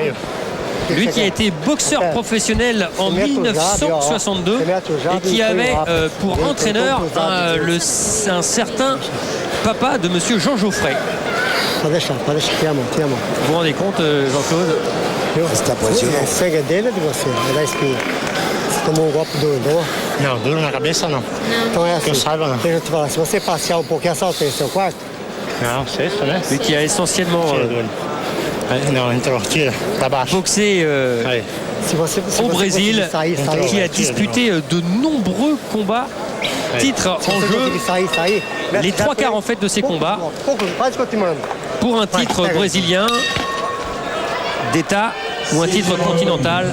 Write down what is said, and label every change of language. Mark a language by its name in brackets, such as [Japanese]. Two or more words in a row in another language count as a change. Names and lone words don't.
[French] Lui qui a été boxeur professionnel en 1962 et qui avait pour entraîneur un certain papa de monsieur Jean Geoffrey. Vous vous rendez compte, Jean-Claude? C'est impressionnant. [Portuguese] Não, duro na cabeça não. Então é assim. Que eu saiba não. Deixa eu te falar, se você passear um pouquinho, essa altura, seu quarto. Não, sexto, né? [French] Lui qui a essentiellement [Portuguese] Não, entrou, tira, pra baixo. [French] boxé [Portuguese] Aí. [French] au Brésil, qui a disputé de nombreux combats, titres en jeu, les 3/4 en fait de ces combats, pour un titre brésilien d'État ou un titre continental.